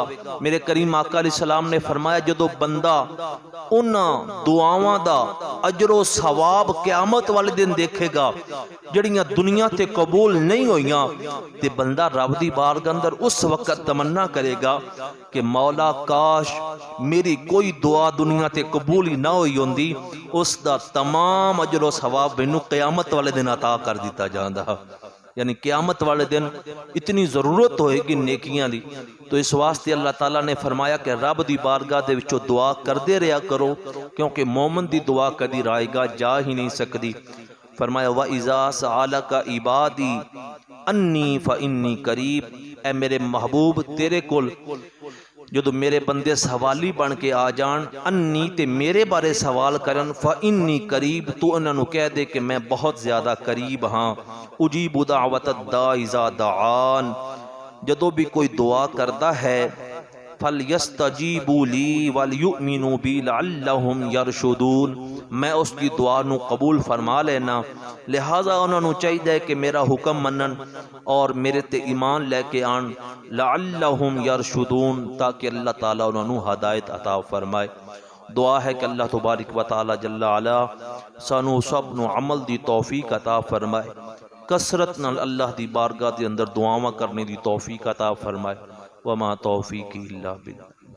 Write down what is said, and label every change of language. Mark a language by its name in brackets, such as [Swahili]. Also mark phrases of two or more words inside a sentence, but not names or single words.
[Punjabi] میرے کریم آقا علیہ السلام نے فرمایا جدوں بندہ اوہناں دعاواں دا اجر و ثواب قیامت والے دن دیکھے گا جڑیاں دنیا تے قبول نہیں ہوئیاں، تے بندہ رب دی بارگاہ اندر اس وقت تمنا کرے گا کہ مولا کاش میری کوئی دعا دنیا تے قبول ہی نہ ہوئی ہوندی، اس کا تمام اجر و ثواب مینوں قیامت والے دن عطا کر دتا جاتا. یعنی قیامت والے دن اتنی ضرورت ہوئے گی نیکیاں دی تو اس واسطے اللہ تعالیٰ نے فرمایا کہ رب دی بارگاہ دے وچوں دعا کردے رہا کرو، کیونکہ مومن دی دعا کدی رائیگاں جا ہی نہیں سکتی. फरमाया [Arabic] وإذا سألك عبادي عني فإني قريب, [Punjabi] اے میرے محبوب تیرے کول جو میرے بندے سوالی بن کے آ جان، عنی تے میرے بارے سوال کرن, [Arabic] فإني قريب, [Punjabi] تو انہوں نے کہہ دے کہ میں بہت زیادہ قریب ہاں. [Arabic] أجيب دعوة الداع إذا دعان, [Punjabi] جدوں بھی کوئی دعا کرتا ہے, [Arabic] فليستجيبوا لي وليؤمنوا بي لعلهم يرشدون, [Punjabi] میں اس کی دعا نوں قبول فرما لینا، لہذا انہوں نے چاہیے کہ میرا حکم منن اور میرے تے ایمان لے کے آن, [Arabic] لعلهم يرشدون, [Punjabi] تاکہ اللہ تعالیٰ انہوں نے ہدایت عطا فرمائے. دعا ہے کہ اللہ [Arabic] تبارك وتعالى جل علا [Punjabi] سانوں سب نوں عمل دی توفیق عطا فرمائے، کثرت نال اللہ دی بارگاہ دے اندر دعاواں کرنے دی توفیق عطا فرمائے. [Arabic] وما توفيقي إلا بالله.